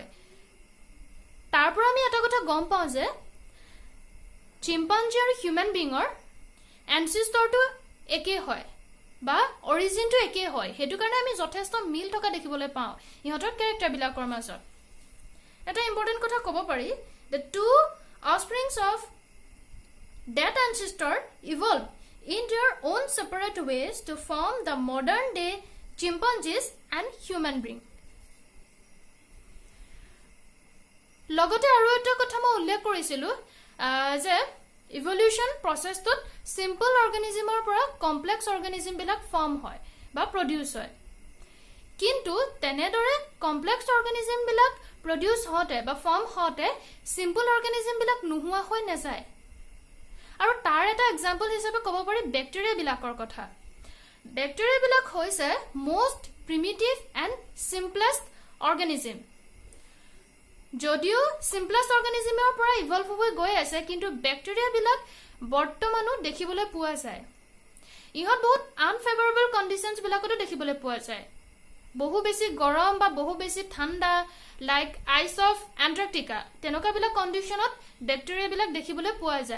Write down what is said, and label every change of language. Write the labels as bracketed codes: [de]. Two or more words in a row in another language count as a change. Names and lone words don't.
[as] তাৰ পৰা আমি এটা কথা গম পাওঁ যে চিম্পাঞ্জি আৰু [en] human being ancestor [as] একেই হয় বা অৰিজিনটো একেই হয়, সেইটো কাৰণে আমি যথেষ্ট মিল থকা দেখিবলৈ পাওঁ ইহঁতৰ কেৰেক্টাৰ বিলাকৰ মাজত। এটা ইম্পৰ্টেণ্ট কথা ক'ব পাৰি, [en] the two offsprings of that ancestor evolved in their own separate ways to form the modern day chimpanzees and human being. [as] লগতে আৰু এটা কথা মই উল্লেখ কৰিছিলো যে [en] evolution process simple organism [as] পৰা [en] complex organism [as] বিলাক ফৰ্ম হয় বা প্ৰডিউচ হয়, কিন্তু তেনেদৰে [en] complex organism [as] বিলাক প্ৰডিউচ হওঁতে বা ফৰ্ম হওঁতে [en] simple organism [as] বিলাক নোহোৱা হৈ নাযায়। আৰু তাৰ এটা এক্সাম্পল হিচাপে ক'ব পাৰি বেক্টেৰিয়া বিলাকৰ কথা। [en] বেক্টেৰিয়া বিলাক হৈছে most primitive and simplest organism। [as] যদিও [en] simplest organismৰ [as] পৰা ইভলভ হৈ গৈ আছে, কিন্তু বেক্টেৰিয়া বিলাক বৰ্তমানো দেখিবলৈ পোৱা যায়। ইহঁত বহুত [en] unfavourable conditions [as] বিলাকতো দেখিবলৈ পোৱা যায়, বহু বেছি গৰম বা বহু বেছি ঠাণ্ডা, [en] like ice of Antarctica, [as] তেনেকুৱা বিলাক কণ্ডিশ্যনত বেক্টেৰিয়া বিলাক দেখিবলৈ পোৱা যায়।